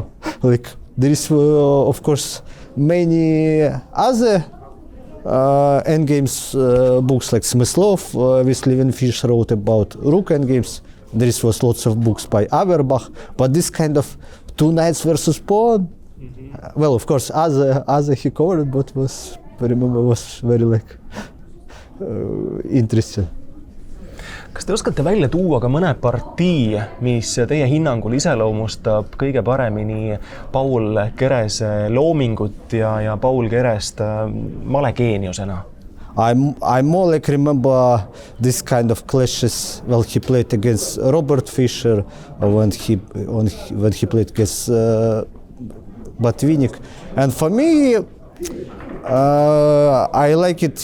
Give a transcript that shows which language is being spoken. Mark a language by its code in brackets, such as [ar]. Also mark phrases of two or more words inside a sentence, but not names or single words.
[en] Like there is of course many other endgames books like Smyslov with Levenfish wrote about rook endgames. There was lots of books by Averbach, but this kind of two knights versus pawn, well, of course, other he covered, but was remember was very like interesting. [et] Kas te oskate välja tuua ka mõne partii, mis teie hinnangul iseloomustab kõige paremini Paul Kerese loomingut ja Paul Kerest malegeeniusena? [en] I more like remember this kind of clashes when he played against Robert Fischer or when he played against Botvinnik. And for me, I like it.